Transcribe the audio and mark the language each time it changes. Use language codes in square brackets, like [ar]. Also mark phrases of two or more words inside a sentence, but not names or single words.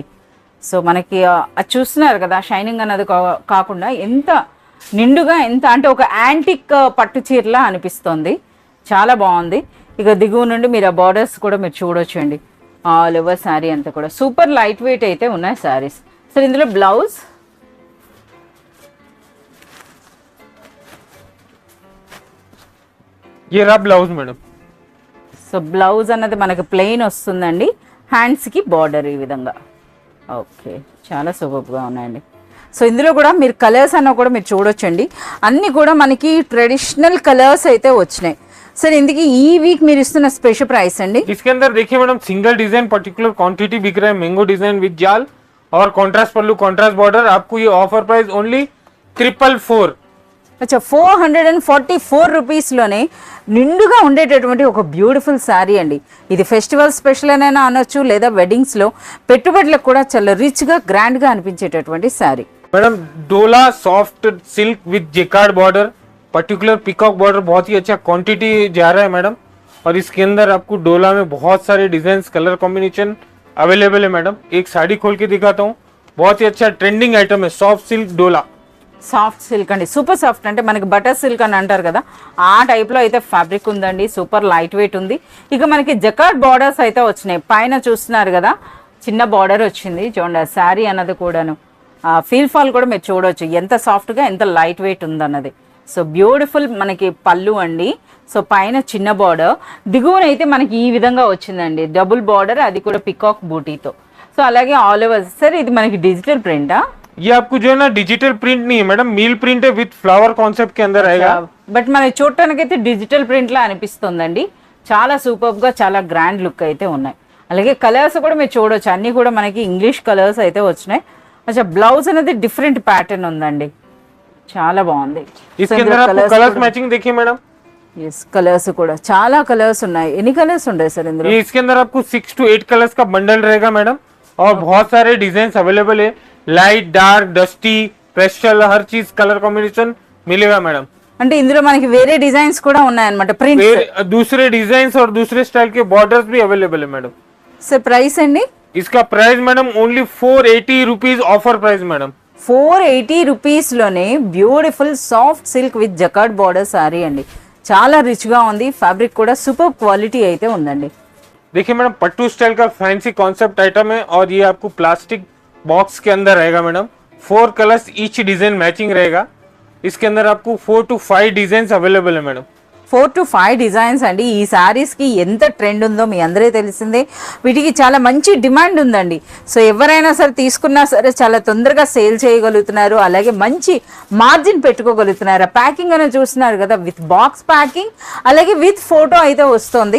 [te] సో మనకి అది చూస్తున్నారు కదా, షైనింగ్ అన్నది కాకుండా ఎంత నిండుగా, ఎంత అంటే ఒక యాంటిక్ పట్టు చీరలా అనిపిస్తుంది. చాలా బాగుంది. ఇక దిగువ నుండి మీరు ఆ బార్డర్స్ కూడా మీరు చూడొచ్చండి. [en] all over saree [te] అంతా కూడా [en] super light weight [te] అయితే ఉన్నాయి శారీస్. సో ఇందులో బ్లౌజ్, [hi] ये रहा ब्लाउज मैडम. [te] సో బ్లౌజ్ అన్నది మనకి ప్లెయిన్ వస్తుందండి, హ్యాండ్స్కి బార్డర్ ఈ విధంగా. ఓకే, చాలా సూపర్గా ఉన్నాయండి. సో ఇందులో కూడా మీరు కలర్స్ అన్న కూడా మీరు చూడొచ్చండి, అన్నీ కూడా మనకి [en] traditional colours [te] అయితే వచ్చినాయి. సర్ ఇందకి ఈ वीक మీరు ఇస్తున్న స్పెషల్ ప్రైస్ అండి. [hi] इसके अंदर देखिए मैडम [en] single design particular quantity [hi] बिक रहा है, [en] mango design with [hi] जाल और कॉन्ट्रास्ट पल्लू [en] contrast border. [hi] आपको ये [en] offer price only [hi] 444. [te] అచ్చా 444 రూపీస్లోనే నిండుగా ఉండేటటువంటి ఒక [en] beautiful saree [te] అండి. ఇది [en] festival special [te] అయినా అనొచ్చు, లేదా వెడ్డింగ్స్లో పెట్టుబడులకు కూడా చాలా రిచ్గా గ్రాండ్గా అనిపించేటటువంటి శారీ. [hi] मैडम डोला [en] soft silk with jacquard border particular peacock border [hi] बहुत ही अच्छा क्वांटिटी जा रहा है मैडम. और इसके अंदर आपको डोला में बहुत सारे [en] design colour combination available [hi] है मैडम. एक साड़ी खोल के दिखाता हूँ, बहुत ही अच्छा [en] trending item [hi] है [en] soft silk [hi] डोला. [en] soft silk [te] అండి, [en] super soft [te] అంటే మనకి [en] butter silk [te] అని అంటారు కదా, ఆ టైప్లో అయితే ఫ్యాబ్రిక్ ఉందండి. [en] super light weight [te] ఉంది. ఇక మనకి [en] jacquard borders [te] అయితే వచ్చినాయి. పైన చూస్తున్నారు కదా చిన్న బార్డర్ వచ్చింది చూడండి. శారీ అన్నది కూడాను [en] feel fall [te] కూడా మీరు చూడవచ్చు ఎంత సాఫ్ట్గా, ఎంత [en] light weight [te] ఉందన్నది. సో బ్యూటిఫుల్ మనకి పళ్ళు అండి. సో పైన చిన్న బార్డర్, దిగువనైతే మనకి ఈ విధంగా వచ్చిందండి [en] double border, [te] అది కూడా పికాక్ బూటీతో. సో అలాగే [en] all over. [te] సరే ఇది మనకి డిజిటల్ ప్రింటా? [hi] ये आपको जो है ना [en] digital print [hi] नहीं है मैडम, [en] mill print [hi] है [en] with flower concept [hi] के अंदर आएगा. [te] బట్ మనకి చూడటానికి అయితే [en] digital print [te] లా అనిపిస్తుందండి. చాలా సూపర్ గా, చాలా [en] grand look [te] అయితే ఉన్నాయి. అలాగే కలర్స్ కూడా మీరు చూడొచ్చు, అన్ని కూడా మనకి [en] English colours [te] అయితే వచ్చినాయి. అచ్చా బ్లౌజ్ అనేది [en] different pattern [te] ఉందండి, చాలా బాగుంది. [hi] इसके अंदर आपको [en] colours matching [hi] देखिए मैडम. [en] yes colours [te] కూడా చాలా కలర్స్ ఉన్నాయి. ఎన్ని కలర్స్ ఉంటాయి సార్ ఇందులో? [hi] ये इसके अंदर आपको 6 to 8 कलर्स का बंडल रहेगा मैडम. और बहुत सारे [en] design available [hi] है, [en] light dark dusty pastel, [hi] हर चीज [en] colour combination [hi] मिलेगा मैडम. [te] అంటే ఇందులో మనకి వేరే డిజైన్స్ కూడా ఉన్నాయన్నమాట, ప్రింట్స్, [hi] दूसरे डिजाइन और दूसरे स्टाइल के बॉर्डर्स भी अवेलेबल है मैडम. [en] sir price [te] అండి? [hi] इसका [en] price madam only 480 rupees offer price madam. [te] 480 రూపీస్లోనే [en] beautiful soft silk with jacquard border saree [te] అండి. చాలా రిచ్గా ఉంది, ఫ్యాబ్రిక్ కూడా [en] super quality [te] అయితే ఉందండి. [hi] देखिए मैडम पट्टू स्टाइल का [en] fancy concept item [hi] है और ये आपको [en] plastic box [hi] के अंदर रहेगा मैडम. 4 [en] colours each design matching [hi] रहेगा. इसके अंदर आपको 4 to 5 [en] design available [hi] है मैडम. [te] 4 to 5 డిజైన్స్ అండి. ఈ శారీస్కి ఎంత ట్రెండ్ ఉందో మీ అందరే తెలిసిందే. వీటికి చాలా మంచి డిమాండ్ ఉందండి. సో ఎవరైనా సరే తీసుకున్నా సరే చాలా తొందరగా సేల్ చేయగలుగుతున్నారు, అలాగే మంచి మార్జిన్ పెట్టుకోగలుగుతున్నారు. ప్యాకింగ్ అనేది చూస్తున్నారు కదా, [en] with box packing, [te] అలాగే [en] with photo [te] అయితే వస్తుంది.